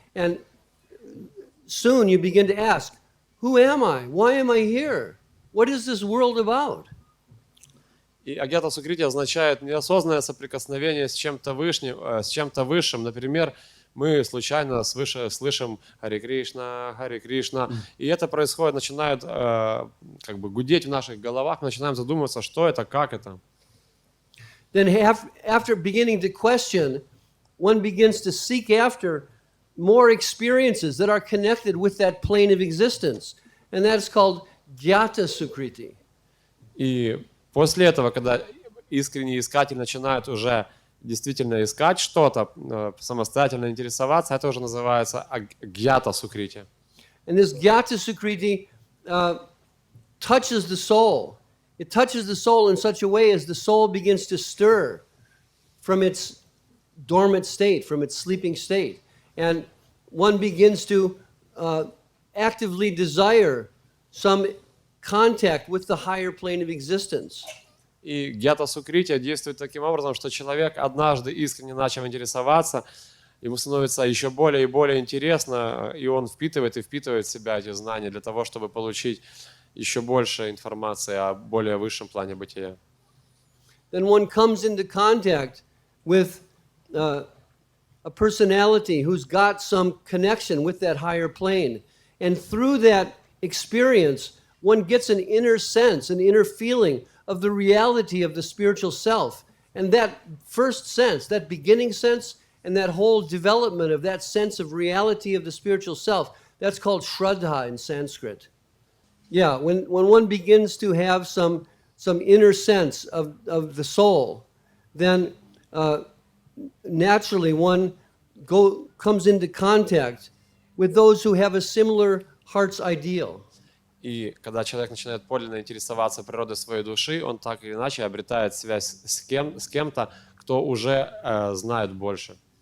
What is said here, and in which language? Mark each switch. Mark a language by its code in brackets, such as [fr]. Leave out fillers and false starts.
[en] And soon you begin to ask, who am I? Why am I here? What is this world about? [ru] И агьята сукрити означает неосознанное соприкосновение с чем-то высшим. Например, мы случайно свыше слышим Харе Кришна, и это происходит, начинает как бы гудеть в наших головах, мы начинаем задумываться, что это, как это. [en] Then after beginning to question, one begins to seek after more experiences that are connected with that plane of existence, and that's called Gyata Sukriti. [ru] И после этого, когда искренний искатель начинает уже действительно искать что-то, самостоятельно интересоваться, это уже называется гьята сукрити. [en] And this Gyata Sukriti touches the soul. It touches the soul in such a way as the soul begins to stir from its dormant state, from its sleeping state. And one begins to actively desire some contact with the higher plane of existence. [ru] И гьята сукрити действует таким образом, что человек однажды искренне начал интересоваться, ему становится еще более и более интересно, и он впитывает в себя эти знания для того, чтобы получить еще больше информации о более высшем плане бытия. [en] Then one comes into contact with a a personality who's got some connection with that higher plane. And through that experience, one gets an inner sense, an inner feeling of the reality of the spiritual self. And that first sense, that beginning sense, and that whole development of that sense of reality of the spiritual self, that's called Shraddha in Sanskrit. Yeah, when one begins to have some inner sense of the soul, then naturally one comes into contact with those who have a similar heart's ideal. [ru] И когда человек начинает подлинно интересоваться природой своей души, он так или иначе обретает связь с кем-то, кто уже знает больше.